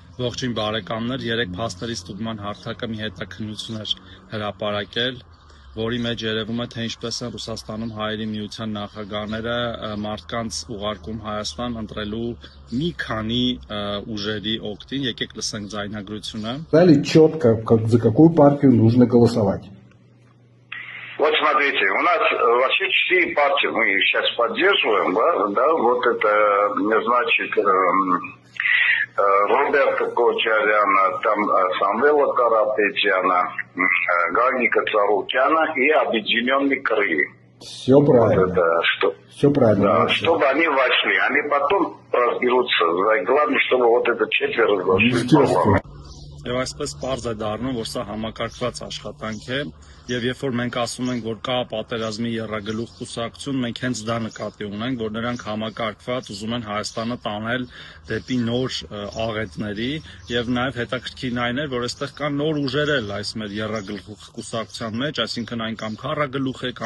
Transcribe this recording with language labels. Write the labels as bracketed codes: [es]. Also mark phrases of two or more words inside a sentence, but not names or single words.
[hy] Ողջույն բարեկամներ, երեք փաստերի ստուգման հարթակը մի հետաքննություն էր հրապարակել, որի մեջ երևում է, թե ինչպես են Ռուսաստանում հայերի միության նախագահները մարդկանց ուղարկում Հայաստան ընտրելու մի քանի ուժերի օգտին, եկեք լսենք ձայնագրությունը։ [ru] Дали четко, за какую партию нужно голосовать. Вот смотрите, у нас вообще 4 партии мы сейчас поддерживаем, да, вот это, значит, Роберта Кочаряна, там Самвела Карапетяна, Ганника Царукяна и Объединенный Крым. Все правильно. Вот это, Все правильно. да, чтобы они вошли, они потом разберутся. Главное, чтобы вот это 4 вошли в парламент. [hy] Եվ այսպես պարզ է դառնում, որ սա համակարգված աշխատանք է, եւ երբ որ մենք ասում ենք, որ կա պատերազմի եռագլուխ կուսակցություն, մենք հենց դա նկատի ունենք, որ նրանք համակարգված ուզում են Հայաստանը տանել դեպի նոր աղետների, եւ նաեւ հետաքրքիրն այն է, որ այստեղ կան նոր ուժեր էլ այս մեր եռագլուխ կուսակցության մեջ, այսինքն այն կամ քառագլուխ է,